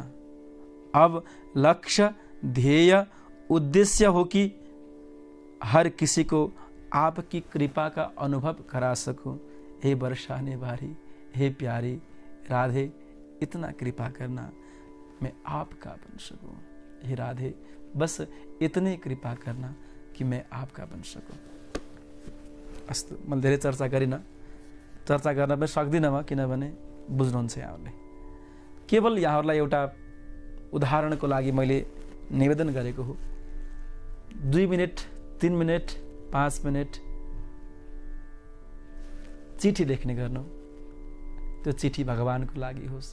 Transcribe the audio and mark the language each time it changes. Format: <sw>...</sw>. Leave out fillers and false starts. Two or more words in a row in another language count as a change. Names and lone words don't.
<hi>अब लक्ष्य, ध्येय, उद्देश्य हो कि हर किसी को आपकी कृपा का अनुभव करा सकूं। हे बरसाने वाली, हे प्यारी राधे, इतना कृपा करना मैं आपका बन सकूं। हे राधे, बस इतनी कृपा करना कि मैं आपका बन सकूं।</hi> <ne>अस्तु, मैले धेरै चर्चा गरिनँ, चर्चा गर्न पनि सक्दिनँ म, किनभने बुझ्नुहुन्छ यहाँहरूले। केवल यहाँहरूलाई एउटा उदाहरणको लागि मैले निवेदन गरेको हो। 2 मिनट, 3 मिनट, 5 मिनट चिठी लेख्ने गर्नु, त्यो चिठी भगवानको लागि होस्।</ne>